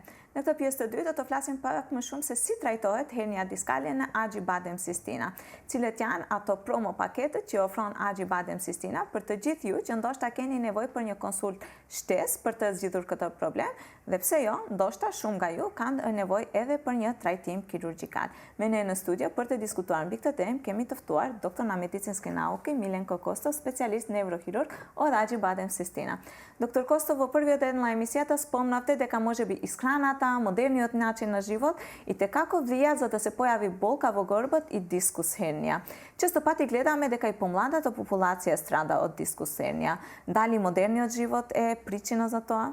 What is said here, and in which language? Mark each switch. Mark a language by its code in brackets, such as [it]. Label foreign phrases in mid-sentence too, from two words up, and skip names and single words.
[sq] Në këtë pjesë të dytë do të flasim pak më shumë se si trajtohet hernia diskale në Aĝi Badem Sistina, cilët janë ato promo paketet që ofron Aĝi Badem Sistina për të gjithë ju që ndoshta keni nevojë për një konsult shtesë për të zgjidhur këtë problem, dhe pse jo, ndoshta shumë nga ju kanë nevojë edhe për një trajtim kirurgjikal. Me ne në studio për të diskutuar mbi këtë temë kemi të ftuar doktor [mk] на медицинске науке [sq] Milenko Kostov, [mk] специјалист неврохирург од [sq] Aĝi Badem Sistina. [mk] Доктор Костов, во првиот дел на емисијата спомнавте дека можеби исхраната, модерниот начин на живот и те како влијаат за да се појави болка во горбот и дискус хернија. Често пати гледаме дека и помладата популација страда од дискус хернија. Дали модерниот живот е причина за тоа?